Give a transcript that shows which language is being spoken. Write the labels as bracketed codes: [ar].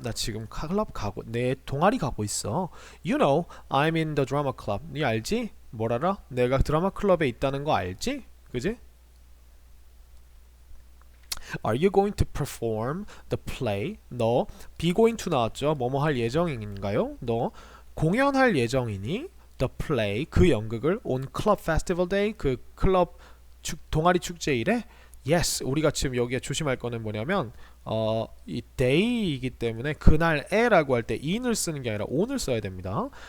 [ko] 나 지금 클럽 가고 내 동아리 가고 있어. [en] You know, I'm in the drama club. [ko] 니 알지? 뭘 알아? 내가 드라마 클럽에 있다는 거 알지? 그지? [en] Are you going to perform the play? [ko] 너 be going to 나왔죠? 뭐뭐 할 예정인가요? 너 공연할 예정이니? [en] The play [ko] 그 연극을 [en] on club festival day [ko] 그 클럽 동아리 축제일에? [en] Yes. [ko] 우리가 지금 여기에 조심할 거는 뭐냐면 이 day이기 때문에 그날에라고 할 때 in을 쓰는 게 아니라 on을 써야 됩니다.